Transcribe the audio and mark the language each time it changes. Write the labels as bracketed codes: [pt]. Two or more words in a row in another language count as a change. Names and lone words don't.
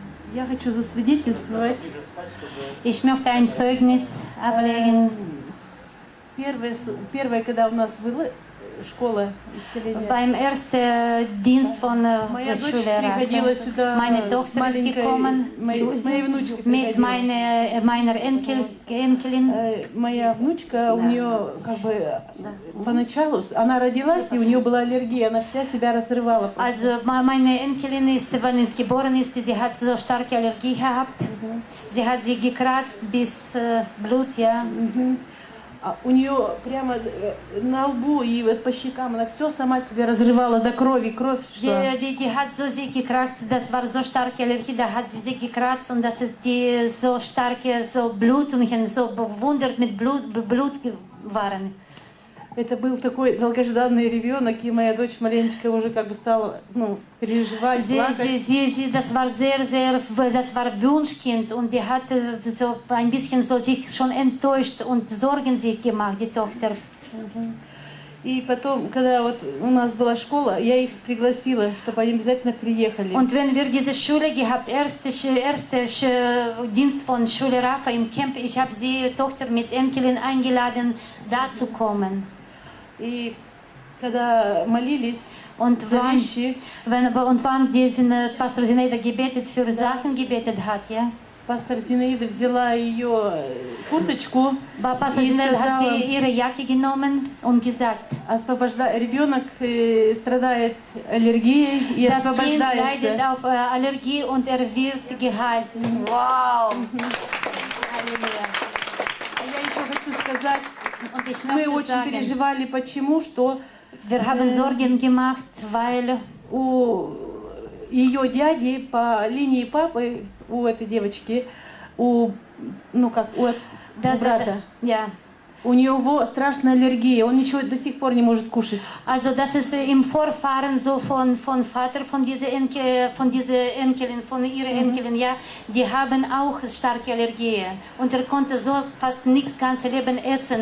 [ru] Я хочу засвидетельствовать. [de] Ich möchte ein Zeugnis ablegen. [ru] Первое, когда у нас была школа исцеления. [de] Beim ersten Dienst von [ru] Моя дочь [de] Schüler. [ru] приходила сюда [de] Meine [ru] с [de] Tochter ist [ru] маленькой, [de] gekommen [ru] с моей внучкой [de] mit [ru] приходила. [de] meiner Enkelin. [ru] Моя внучка, у нее как бы поначалу, она родилась, и у нее была аллергия, она вся себя разрывала. [de] Also meine Enkelin ist, wenn sie geboren ist, sie hat so starke Allergie gehabt. Sie hat sie gekratzt bis Blut, ja. [ru] У нее прямо на лбу и вот по щекам она все сама себя разрывала до крови, кровь. [de] Die hat so sie gekratzt, das war so starke Allergie, da hat sie sich gekratzt und das ist die so starke so Blutungen, so bewundert mit Blut waren. [ru] Это был такой долгожданный ребенок, и моя дочь маленечко уже как бы стала, переживать, плакать. [de] Das war Wunschkind und die hatte so ein bisschen so sich schon enttäuscht und Sorgen sich gemacht, die Tochter. [ru] И потом, когда вот у нас была школа, я их пригласила, чтобы они обязательно приехали. [de] Und wenn wir diese Schule gehabt, erste Dienst von Schule Rafa im Camp, ich habe sie Tochter mit Enkelin eingeladen, da zu kommen. [ru] И когда молились за вещи, [de] wann diesen Pastor Zinaida gebetet für Sachen gebetet hat, ja? [ru] Пастор Зинаида взяла ее курточку [de] Pastor [ru] и [de] Zinaida hat [ru] сказала, [de] sie ihre Jacke genommen und gesagt, [ru] ребенок страдает аллергией и [de] das Kind leidet [ru] освобождается. [de] auf Allergie und wird geheilt. [ru] Wow! Я еще хочу сказать, [de] Und ich [ru] мы [de] möchte [ru] очень [de] sagen, [ru] переживали, почему, что [de] wir haben Sorgen gemacht, weil [ru] у ее дяди по линии папы, у этой девочки, у брата, [de] ja. [ru] у него страшная аллергия, он ничего до сих пор не может кушать. [de] Also das ist im Vorfahren so von Vater von dieser Enkelin, von ihrer Enkelin, ja, die haben auch starke Allergie und konnte so fast nichts ganze Leben essen.